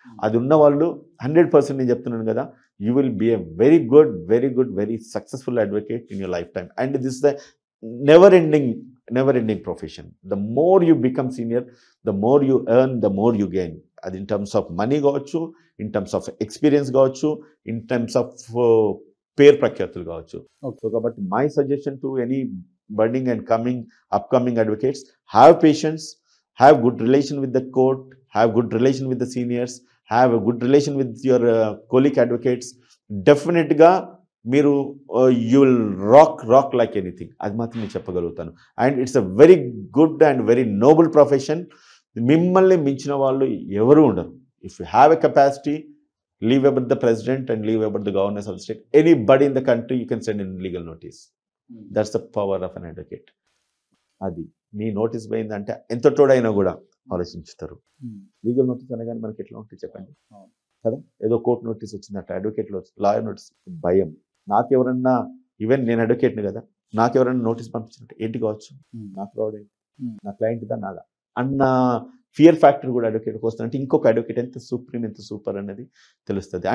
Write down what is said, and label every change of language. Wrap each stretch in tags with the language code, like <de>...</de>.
<te>అది ఉన్న వాళ్ళు 100% నేను చెప్తున్నాను కదా,</te> <en>You will be a very good very successful advocate in your life time. And this the never ending profession. The more you become senior, the more you earn, the more you gain. అది in terms of money కావచ్చు, in terms of experience కావచ్చు, in terms of</en> <te>పేరు ప్రఖ్యాతులు కావచ్చు.</te> <en>So కాబట్టి my suggestion to any budding and upcoming advocates, have patience, have good relation with the court, have good relation with the seniors, have a good relation with your colleague advocates. Definitely ga మీరు you will rock like anything.</en> <te>అది మాత్రం నేను చెప్పగలుగుతాను.</te> <en>And it's a very good and very noble profession.</en> <te>మిమ్మల్ని మించిన వాళ్ళు ఎవరు ఉండరు.</te> <en>If you have a capacity, leave about the president and leave about the governors of the state, anybody in the country you can send in legal notice. That's the power of an advocate.</en> <te>అది మీ notice పోయిందంటే ఎంత తోడైనా కూడా ఆలోచించుతారు. Legal notice అనగానే మనకి ఎట్లా ఉంటుంది చెప్పండి కదా, ఏదో కోర్టు నోటీస్ వచ్చిందట, అడ్వకేట్లో లాయర్ నోటీస్, భయం. నాకెవరన్నా, ఈవెన్ నేను అడ్వకేట్ని కదా, నాకెవరన్నా నోటీస్ పంపించినట్టు ఏంటి కావచ్చు, నాకు రావడం, నా క్లయింట్దా నాదా అన్న ఫియర్ ఫ్యాక్టర్ కూడా అడ్వకేట్కి వస్తుందంటే ఇంకొక అడ్వకేట్ ఎంత సుప్రీం, ఎంత సూపర్ అనేది తెలుస్తుంది.</te>